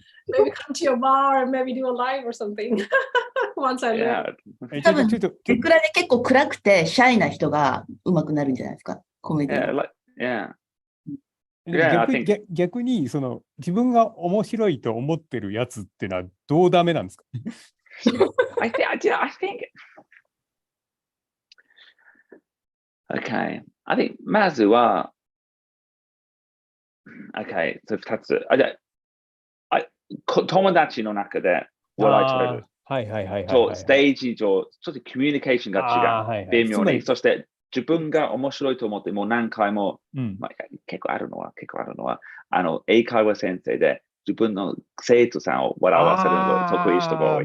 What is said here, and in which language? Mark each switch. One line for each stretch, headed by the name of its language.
English: maybe come to your bar and maybe do a live or something. Once I learn.
Japanese: 多分、いくらで結構暗くてシャイな人が上手くなるんじゃないですか、コメディ。逆にその自分が面白いと思ってるやつってのはどうダメなんですか？
English: I think Okay. I think
Japanese: まずは
English: Okay, 2つ。
Japanese: 友達の中で笑い取れる。はいはいはいはい。と、ステージ上、ちょっとコミュニケーションが違う。微妙に。そして、自分が面白いと思って、もう何回も、結構あるのは、英会話先生で、自分の生徒さんを笑わせるのが得意人が多い。